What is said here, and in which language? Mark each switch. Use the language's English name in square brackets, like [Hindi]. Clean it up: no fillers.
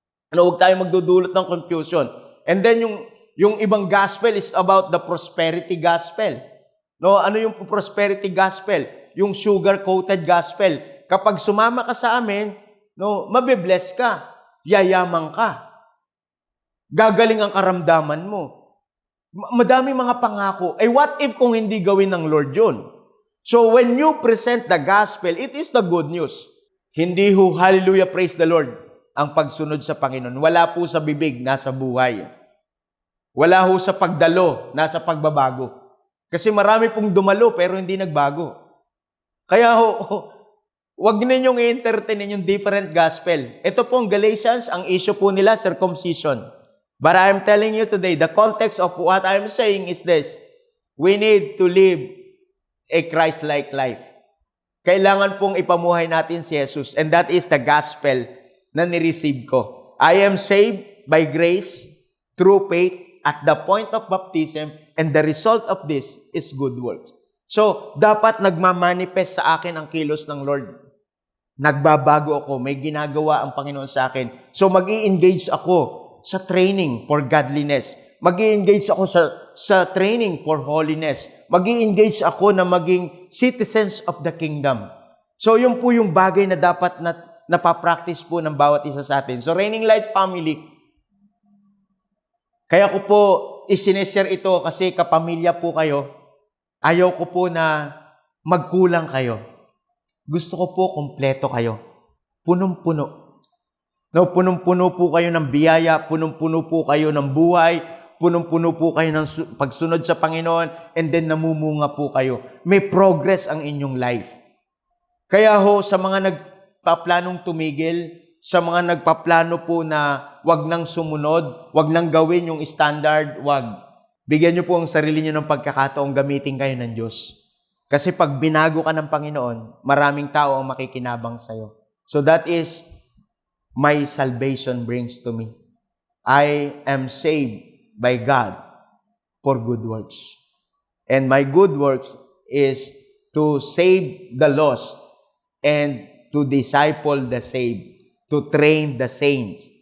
[Filipino] Huwag tayong magdudulot ng [English] confusion. And then [Filipino] yung ibang [English] gospel is about the prosperity gospel. [Filipino] No, ano yung prosperity gospel? Yung sugar-coated gospel. Kapag sumama ka sa amin, no, mabibless ka, yayaman ka. Gagaling ang karamdaman mo. Madami mga pangako. [English] What if [Filipino] kung hindi gawin ng Lord yun? [English] So when you present the gospel, it is the good news. [Filipino] Hindi ho, hallelujah, [English] praise the Lord, [Filipino] ang pagsunod sa Panginoon. Wala po sa bibig, nasa buhay. Wala ho sa pagdalo, nasa pagbabago. Kasi marami pong dumalo pero hindi nagbago. Kaya ho, wag ninyong i-entertain yung different gospel. Ito pong Galatians, ang issue po nila, circumcision. [English] But I am telling you today, the context of what I am saying is this. We need to live a Christ-like life. [Filipino] Kailangan pong ipamuhay natin si Jesus. [English] And that is the gospel [Filipino] na nireceive ko. [English] I am saved by grace through faith at the point of baptism, and the result of this is good works. [Filipino] So, dapat nagmamanifest sa akin ang kilos ng Lord. Nagbabago ako, may ginagawa ang Panginoon sa akin. So, mag-i-engage ako sa training for godliness. Mag-i-engage ako sa training for holiness. Mag-i-engage ako na maging citizens of the kingdom. So, yun po yung bagay na dapat napapractice po ng bawat isa sa atin. So, Reigning Light Family, kaya ko po isineshare ito kasi kapamilya po kayo. Ayaw ko po na magkulang kayo. Gusto ko po kumpleto kayo. Punong-puno. No, punong-puno po kayo ng biyaya, punong-puno po kayo ng buhay, punong-puno po kayo ng pagsunod sa Panginoon, and then namumunga po kayo. May progress ang inyong life. Kaya ho, sa mga nagpaplanong tumigil, sa mga nagpaplano po na wag nang sumunod, wag nang gawin yung standard, wag. Bigyan nyo po ang sarili nyo ng pagkakataong gamitin kayo ng Diyos. Kasi pag binago ka ng Panginoon, maraming tao ang makikinabang sa'yo. [English] So that is my salvation brings to me. I am saved by God for good works. And my good works is to save the lost and to disciple the saved, to train the saints.